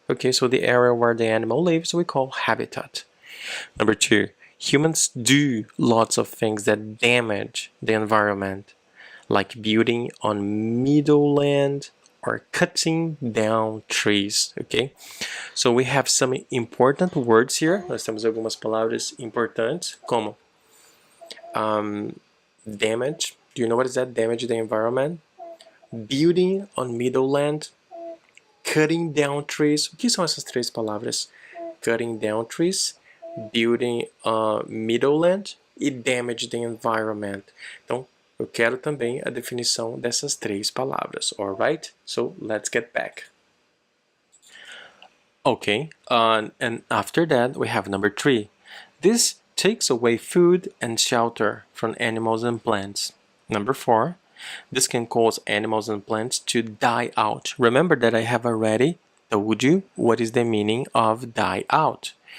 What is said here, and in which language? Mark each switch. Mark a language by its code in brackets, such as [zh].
[en] Okay, so the area where the animal lives we call habitat. Number 2, humans do lots of things that damage the environment, like building on meadowland or cutting down trees. Okay, so we have some important words here. [pt] Nós temos algumas palavras importantes, como damage. [en] Do you know what is that? Damage the environment. Building on meadowland. Cutting down trees. [pt] O que são essas três palavras? [en] Cutting down trees, building meadowland e damage the environment. [pt] Então, eu quero também a definição dessas três palavras. [en] Alright? So, let's get back. Okay, and after that we have number 3. This takes away food and shelter from animals and plants. Number 4. This can cause animals and plants to die out. Remember that I have already told you what is the meaning of die out.